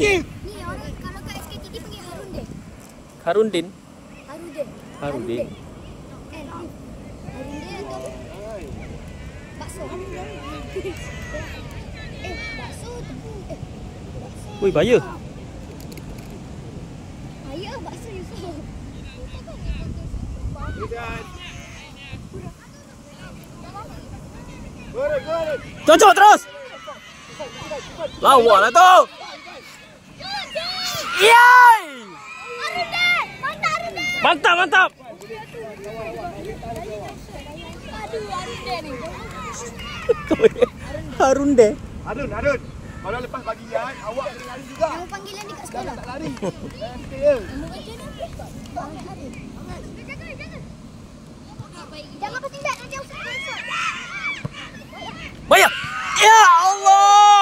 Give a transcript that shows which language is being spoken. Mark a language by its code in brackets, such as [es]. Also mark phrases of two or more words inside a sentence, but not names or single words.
[ms] Akif. Din. Ni orang kalau kat SKTD panggil Harun Din. Harun Din. Harun Din. Harun Din. Harun Din atau bakso. Bakso tu. Woi, bahaya. Bahaya bakso Yusof. Goreng. Cocok terus. Lawa lah tu. Yay! Harun Din. Mantap. Aduh, Harun Din ni. Harun Din. Harun. Kalau lepas bagi Yan, awak kena lari juga. Nama panggilan dia kat sekolah. Tak lari. Stay je. Nama kerja dia apa? Harun. Jangan bertindak nanti aku masuk. Bahaya. [ar] Ya Allah.